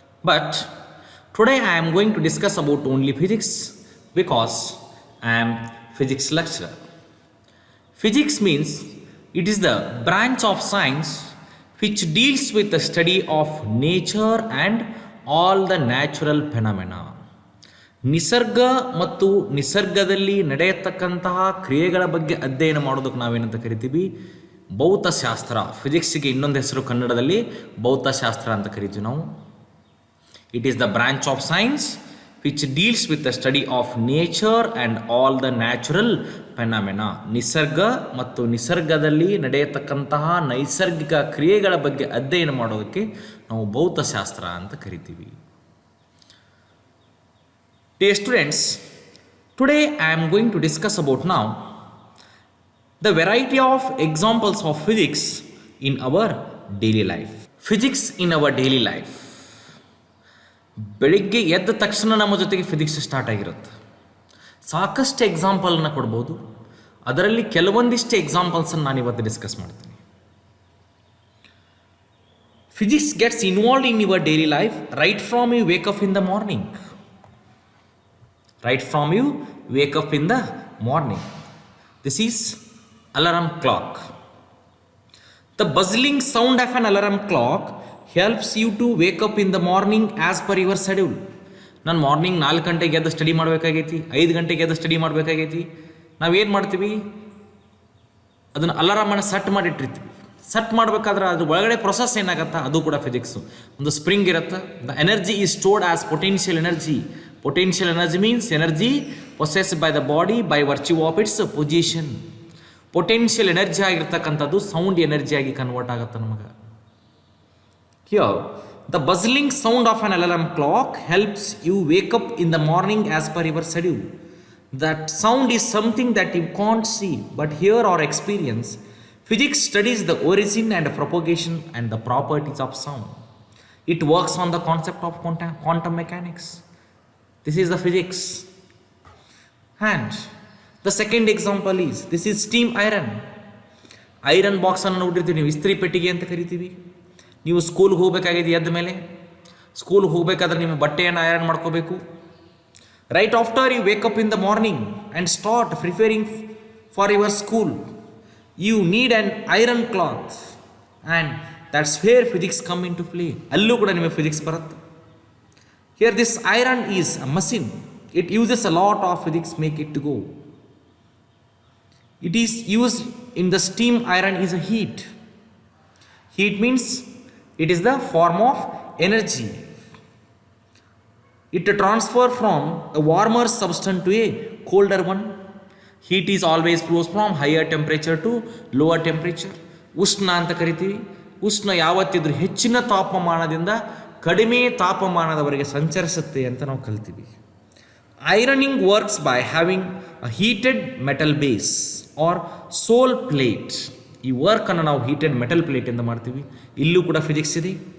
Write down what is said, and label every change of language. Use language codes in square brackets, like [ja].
[en] But today I am going to discuss about only physics because I am physics lecturer. Physics means it is the branch of science which deals with the study of nature and all the natural phenomena. [kn] ನಿಸರ್ಗ ಮತ್ತು ನಿಸರ್ಗದಲ್ಲಿ ನಡೆಯತಕ್ಕಂತಹ ಕ್ರಿಯೆಗಳ ಬಗ್ಗೆ ಅಧ್ಯಯನ ಮಾಡೋದಕ್ಕೆ ನಾವೇನಂತ ಕರಿತೀವಿ? ಭೌತಶಾಸ್ತ್ರ. ಫಿಸಿಕ್ಸ್ಗೆ ಇನ್ನೊಂದು ಹೆಸರು ಕನ್ನಡದಲ್ಲಿ ಭೌತಶಾಸ್ತ್ರ ಅಂತ ಕರಿತೀವಿ ನಾವು. [en] It is the branch of science which deals with the study of nature and all the natural phenomena. [kn] ನಿಸರ್ಗ ಮತ್ತು ನಿಸರ್ಗದಲ್ಲಿ ನಡೆಯತಕ್ಕಂತಹ ನೈಸರ್ಗಿಕ ಕ್ರಿಯೆಗಳ ಬಗ್ಗೆ ಅಧ್ಯಯನ ಮಾಡೋದಕ್ಕೆ ನಾವು ಭೌತಶಾಸ್ತ್ರ ಅಂತ ಕರಿತೀವಿ. [en] Dear students, today I am going to discuss about now the variety of examples of physics in our daily life. Physics in our daily life. [kn] ಬೆಳಿಗ್ಗೆ ಎದ್ದ ತಕ್ಷಣ ನಮ್ಮ ಜೊತೆಗೆ ಫಿಸಿಕ್ಸ್ ಸ್ಟಾರ್ಟ್ ಆಗಿರುತ್ತೆ. ಸಾಕಷ್ಟು ಎಕ್ಸಾಂಪಲ್ನ ಕೊಡ್ಬೋದು. ಅದರಲ್ಲಿ ಕೆಲವೊಂದಿಷ್ಟು ಎಕ್ಸಾಂಪಲ್ಸನ್ನು ನಾನು ಇವತ್ತು ಡಿಸ್ಕಸ್ ಮಾಡ್ತೀನಿ. [en] Physics gets involved in your daily life right from you wake up in the morning. Right from you wake up in the morning. This is alarm clock. The buzzing sound of an alarm clock helps you to wake up in the morning as per your schedule. [kn] ನಾನು morning 4 ಗಂಟೆಗೆ ಎದ್ದು study ಮಾಡಬೇಕಾಗೈತಿ, 5 ಗಂಟೆಗೆ ಎದ್ದು study ಮಾಡಬೇಕಾಗೈತಿ. ನಾವೇನು ಮಾಡ್ತೀವಿ? ಅದನ್ನು ಅಲಾರಾಮನ್ನು set ಮಾಡಿಟ್ಟಿರ್ತೀವಿ. Set ಮಾಡಬೇಕಾದ್ರೆ ಅದ್ರ ಒಳಗಡೆ ಪ್ರೊಸೆಸ್ ಏನಾಗತ್ತಾ ಅದು ಕೂಡ ಫಿಸಿಕ್ಸು. ಒಂದು ಸ್ಪ್ರಿಂಗ್ ಇರುತ್ತೆ. [en] The energy is stored as potential energy. Potential energy means energy possessed by the body by virtue of its position. [kn] Potential energy ಆಗಿರ್ತಕ್ಕಂಥದ್ದು ಸೌಂಡ್ ಎನರ್ಜಿ ಆಗಿ ಕನ್ವರ್ಟ್ ಆಗುತ್ತೆ ನಮಗೆ. [en] Here, the buzzing sound of an alarm clock helps you wake up in the morning as per your schedule. That sound is something that you can't see but hear or experience. Physics studies the origin and propagation and the properties of sound. It works on the concept of quantum mechanics. This is the physics. And the second example is, this is steam iron. [kn] Iron ಬಾಕ್ಸನ್ನು ನೋಡಿರ್ತೀವಿ ನೀವು, ಇಸ್ತ್ರಿ ಪೆಟ್ಟಿಗೆ ಅಂತ ಕರಿತೀವಿ. ನೀವು ಸ್ಕೂಲ್ಗೆ ಹೋಗಬೇಕಾಗಿದೆ, ಎದ್ದ ಮೇಲೆ ಸ್ಕೂಲ್ಗೆ ಹೋಗಬೇಕಾದ್ರೆ ನಿಮ್ಮ ಬಟ್ಟೆಯನ್ನು ಐರನ್ ಮಾಡ್ಕೋಬೇಕು. [en] Right after you wake up in the morning and start preparing for your school, you need an iron cloth and that's where physics come in to play. [kn] ಅಲ್ಲೂ ಕೂಡ ನಿಮಗೆ ಫಿಸಿಕ್ಸ್ ಬರುತ್ತೆ. [en] Here this iron is a machine. It uses a lot of physics make it to go. It is used in the steam iron is a heat. Heat means it is the form of energy. It transfer from a warmer substance to a colder one. Heat is always flows from higher temperature to lower temperature. [kn] ಉಷ್ಣ ಅಂತ ಕರಿತೀವಿ. ಉಷ್ಣ ಯಾವತ್ತಿದ್ರೂ ಹೆಚ್ಚಿನ ತಾಪಮಾನದಿಂದ ಕಡಿಮೆ ತಾಪಮಾನದವರೆಗೆ ಸಂಚರಿಸುತ್ತೆ ಅಂತ ನಾವು ಕಲ್ತೀವಿ. [en] ironing works by having a heated metal base or sole plate [kn] ಈ ವರ್ಕನ್ನು ನಾವು ಹೀಟೆಡ್ ಮೆಟಲ್ ಪ್ಲೇಟಿಂದ ಮಾಡ್ತೀವಿ, ಇಲ್ಲೂ ಕೂಡ ಫಿಸಿಕ್ಸ್ ಇದೆ.